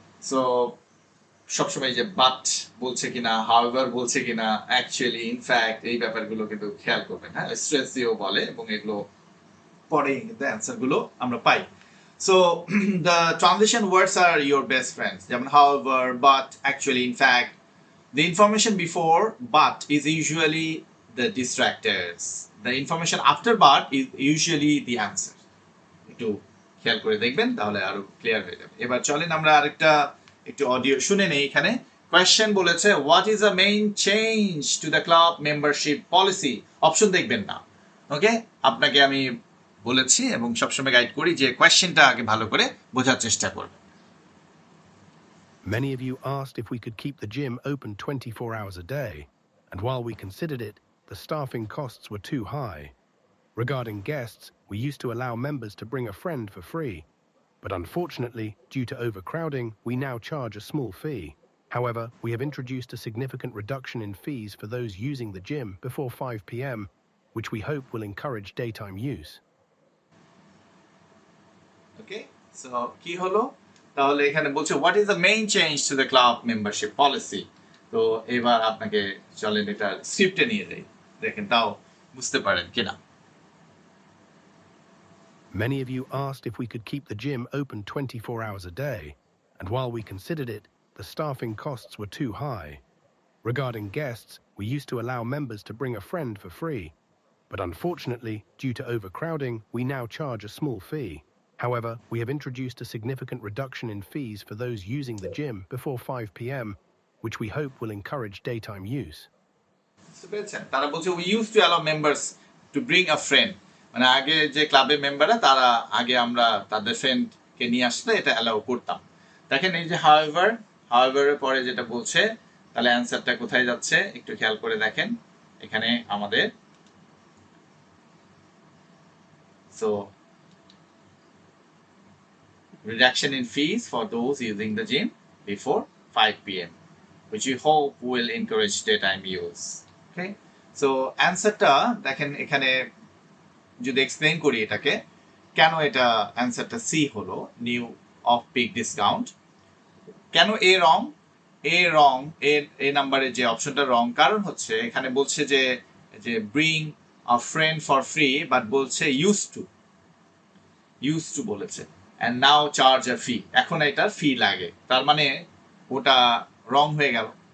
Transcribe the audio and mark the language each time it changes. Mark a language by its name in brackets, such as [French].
[Bangla] So সবসময় যে but বলছে কিনা, হাউএভার বলছে কিনা, অ্যাকচুয়ালি ইনফ্যাক্ট এই ব্যাপারগুলো কিন্তু খেয়াল করবেন, হ্যাঁ স্ট্রেস দিয়েও বলে এবং এগুলো পরে কিন্তু অ্যান্সার গুলো আমরা পাই। [English] So the transition words are your best friends, যেমন however, but, actually, in fact. The information before but is usually the distractors. The information after but is usually the answer. [Bangla] একটু খেয়াল করে দেখবেন তাহলে আরো ক্লিয়ার হয়ে যাবে। এবার চলেন আমরা আরেকটা একটু অডিও শুনে নেই। এখানে কোয়েশ্চেন বলেছে [English] what is the main change to the club membership policy, [Bangla] option দেখবেন না, [English] Okay? [Bangla] আপনাকে আমি বলেছি এবং সবসময় গাইড করি যে কোয়েশ্চেনটা আগে ভালো করে বোঝার চেষ্টা করবেন। [English] Many of you asked if we could keep the gym open 24 hours a day, and while we considered it, the staffing costs were too high. Regarding guests, we used to allow members to bring a friend for free, but unfortunately, due to overcrowding, we now charge a small fee. However, we have introduced a significant reduction in fees for those using the gym before 5 p.m., which we hope will encourage daytime use. Okay, so [Bangla] কি হলো তাহলে, এখানে বলছে [English] What is the main change to the club membership policy. [Bangla] তো এবার আপনাকে চলেন এটা স্ক্রিপ্টে নিয়ে যাই, দেখেন তাও বুঝতে পারেন কিনা। [English] Many of you asked if we could keep the gym open 24 hours a day, and while we considered it, the staffing costs were too high. Regarding guests, we used to allow members to bring a friend for free, but unfortunately, due to overcrowding, we now charge a small fee. However, we have introduced a significant reduction in fees for those using the gym before 5 p.m., which we hope will encourage daytime use. [Bangla] তারা বলছে [English] we used to allow members to bring a friend, [Bangla] মানে আগে যে ক্লাবের মেম্বাররা তারা আগে আমরা তাদের ফ্রেন্ডকে নিয়ে আসলে এটা অ্যালাউ করতাম। দেখেন এই যে হাউএভার এর পরে যেটা বলছে, তাহলে অ্যান্সারটা কোথায় যাচ্ছে একটু খেয়াল করে দেখেন। এখানে আমাদের so [English] reduction in fees for those using the gym before 5 p.m. which we hope will encourage daytime use. Okay, so [Bangla] অ্যান্সারটা দেখেন এখানে যদি এক্সপ্লেইন করি এটাকে কেন এটা অ্যান্সারটা সি হলো নিউ অফ পিক ডিসকাউন্ট। কেন এ রং? এ নাম্বারে যে অপশনটা রং, কারণ হচ্ছে এখানে বলছে যে যে [English] bring a friend for free, [Bangla] but বলছে ইউজ টু বলেছে, [English] and now charge a fee, [Bangla] এখন এটার ফি লাগে, তার মানে ওটা রং হয়ে গেল।